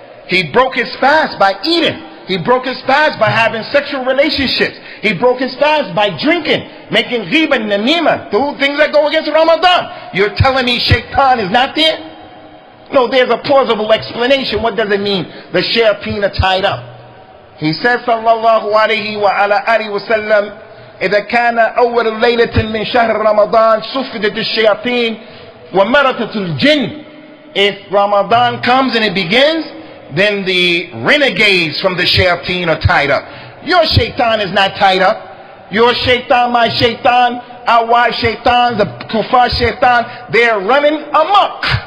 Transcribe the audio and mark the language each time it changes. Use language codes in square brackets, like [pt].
[en] He broke his fast by eating. He broke his fast by having sexual relationships. He broke his fast by drinking, making ghiba and namima, the things that go against Ramadan. You're telling me shaitan is not there? No, there's a plausible explanation. What does it mean the shayateen are tied up? He says, [ar] sallallahu alayhi wa ala alihi wa sallam, إذا كان أول ليلة من شهر رمضان صفدت الشياطين ومرتت الجن. [en] If Ramadan comes and it begins, then the renegades from the shayateen are tied up. Your shaitan is not tied up. Your shaitan, my shaitan, our wife shaitan, the kuffar shaitan, they're running amok.